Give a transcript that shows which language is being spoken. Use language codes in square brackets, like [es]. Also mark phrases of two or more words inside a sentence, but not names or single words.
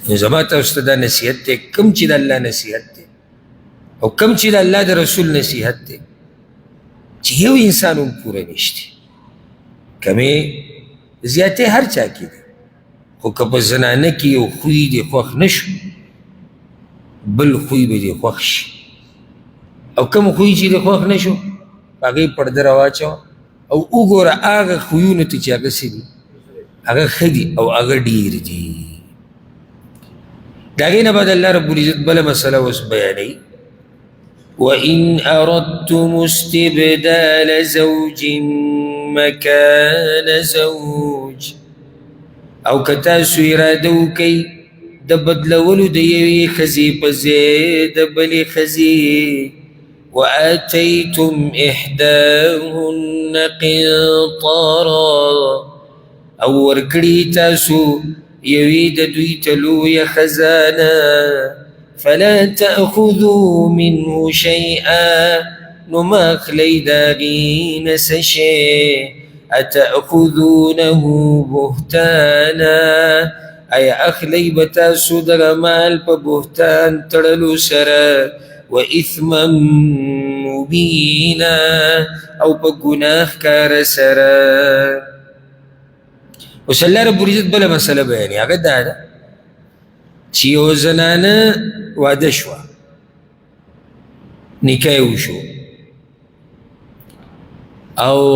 [ps] نو زما تاسو ته دا نصیحت دی کوم چې د الله نصیحت دی او کوم چې د الله د رسول نصیحت دی چې یو انسان هم پوره نشته کمې زیاتې هر چا کې دی خو که په زنانه کې یو خوی دې خوښ نه شو بل خوی به دې خوښ شي او کوم خوی چې دې خوښ نه شو هغې پرده راواچوه او وګوره هغه خویونو ته چې هغه څه دي هغه ښه دي او هغه ډېر دي د هغې نه بعد الله [ar] رب العزت [ps] بله مسله اوس بیانوي [ar] وإن أردتم استبدال زوج مكان زوج [ps] او که تاسو اراده وکئ د بدلولو د یوې ښځې په ځای د بلې ښځې [ar] وآتيتم إحداهن قنطارا [ps] او ورکړي تاسو یوې د دوی ته لویه خزانه [ar] فلا تأخذوا منه شيئا [ps] نو ما اخلی د هغې نه څه شی [ar] اتأخذونه بهتانا [ps] ایا اخلی به تاسو دغه مال په بهتان تړلو سره [ar] و اثما [ps] مبینا او په ګناه ښکاره سره اوس الله [ar] رب العزت [ps] بله مسله بیانوي هغه دا ده چې یو زنانه واده شوه نکاح یې وشو او